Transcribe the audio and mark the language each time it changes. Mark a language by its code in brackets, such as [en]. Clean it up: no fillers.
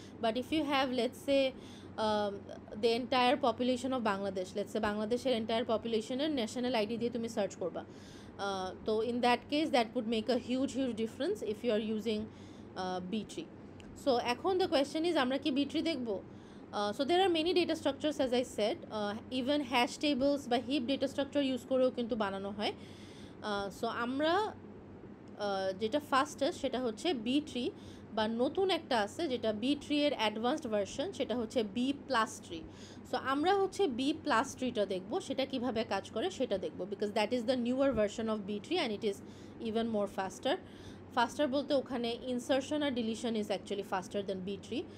[en] but if you have let's say the entire population of Bangladesh, let's say [bn] বাংলাদেশের entire পপুলেশনের national ID দিয়ে তুমি search করবা, [en] তো in that case that would make a huge difference if you are using B3. [bn] So এখন [en] the question is, [bn] আমরা কি B3 দেখবো? [en] So there are many data structures, as I said, even hash tables বা heap data structure use [bn] করেও কিন্তু বানানো হয়। So আমরা যেটা ফাস্টেস্ট সেটা হচ্ছে B3, বা নতুন একটা আছে যেটা B3 এর অ্যাডভান্সড ভার্সন, সেটা হচ্ছে B+3। সো আমরা হচ্ছে B+3টা দেখবো, সেটা কিভাবে কাজ করে সেটা দেখবো, [en] Because that is the newer version of B3 and it is even more faster বলতে ওখানে insertion আর deletion is actually faster than B3।